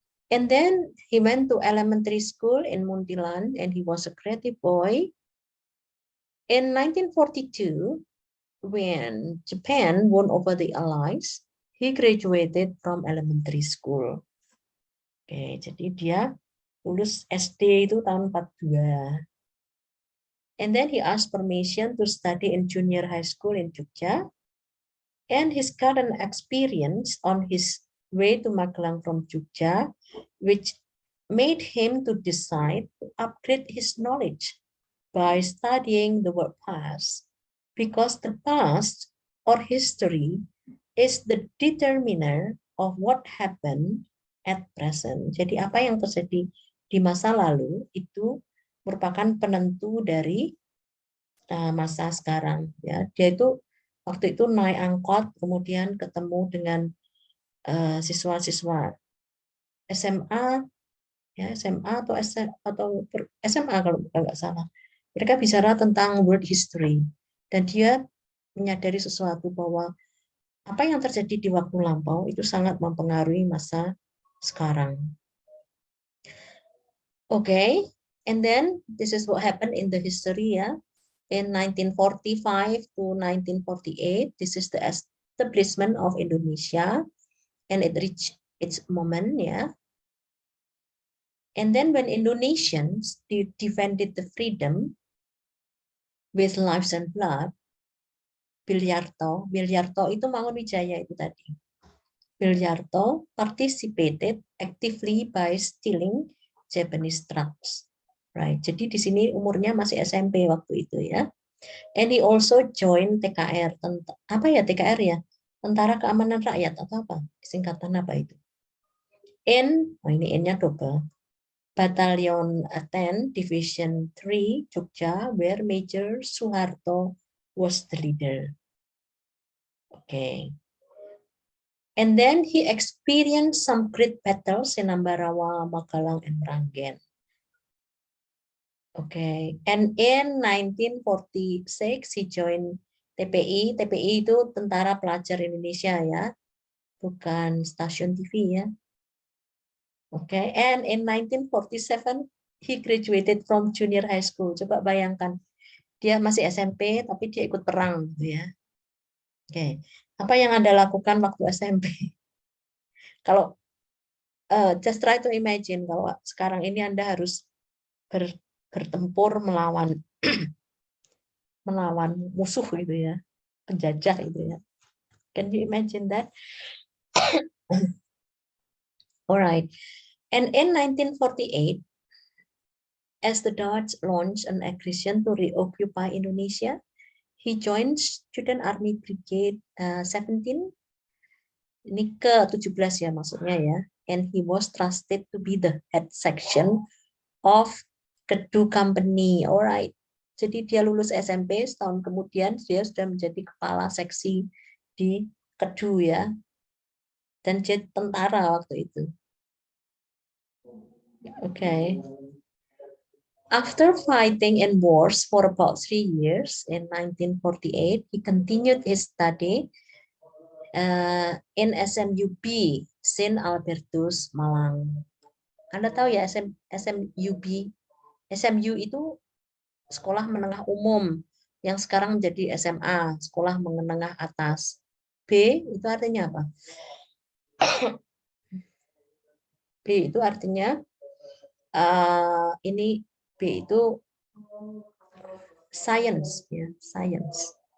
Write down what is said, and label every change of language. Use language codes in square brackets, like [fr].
[en] And then he went to elementary school in Muntilan and he was a creative boy. In 1942, when Japan won over the Allies, he graduated from elementary school. [id] Oke, jadi dia lulus SD itu tahun 42. [en] And then he asked permission to study in junior high school in Jogja. And his current experience on his way to Magelang from Jogja, which made him to decide to upgrade his knowledge by studying the word past, because the past or history is the determiner of what happened at present. [id] Jadi apa yang terjadi di masa lalu itu merupakan penentu dari masa sekarang ya. Dia itu waktu itu naik angkot kemudian ketemu dengan siswa-siswa SMA, ya SMA atau SMA kalau nggak salah. Mereka bicara tentang [en] world history [id] dan dia menyadari sesuatu bahwa apa yang terjadi di waktu lampau itu sangat mempengaruhi masa sekarang. [en] Okay, and then this is what happened in the history ya. In 1945 to 1948, this is the establishment of Indonesia, and it reached its moment ya. And then when Indonesians defended the freedom with lives and blood, [id] Bilyarto itu Mangunwijaya itu tadi. [en] Bilyarto participated actively by stealing Japanese trucks. Right. [id] Jadi di sini umurnya masih SMP waktu itu ya. [en] And he also joined TKR. [id] Apa ya TKR ya? Tentara Keamanan Rakyat atau apa? Singkatan apa itu? Ini N-nya double. [en] Battalion 10, Division 3, Jogja, where Major Suharto was the leader. Okay. And then he experienced some great battles in Ambarawa, Magelang, and Meranggen. Okay. And in 1946, he joined TPI. [id] TPI itu Tentara Pelajar Indonesia ya, bukan stasiun TV ya. [en] Okay. And in 1947, he graduated from junior high school. [id] Coba bayangkan, dia masih SMP, tapi dia ikut perang gitu ya. Oke. Apa yang Anda lakukan waktu SMP? Kalau [en] just try to imagine [id] kalau sekarang ini Anda harus bertempur melawan musuh gitu ya, penjajah gitu ya. [en] Can you imagine that? Alright. And in 1948, as the Dutch launched an aggression to reoccupy Indonesia, he joined Student Army Brigade 17. [id] Ini ke-17 ya maksudnya ya. [en] And he was trusted to be the head section of Kedu Company. Alright. [id] Jadi dia lulus SMP, setahun kemudian dia sudah menjadi kepala seksi di Kedu ya. Dan dia tentara waktu itu. [en] Okay. After fighting in wars for about 3 years in 1948, he continued his study in SMUB, Saint Albertus, Malang. [id] Anda tahu ya SMUB? SMU itu sekolah menengah umum yang sekarang menjadi SMA, sekolah menengah atas. B itu artinya apa? B itu artinya ini B itu science ya, science.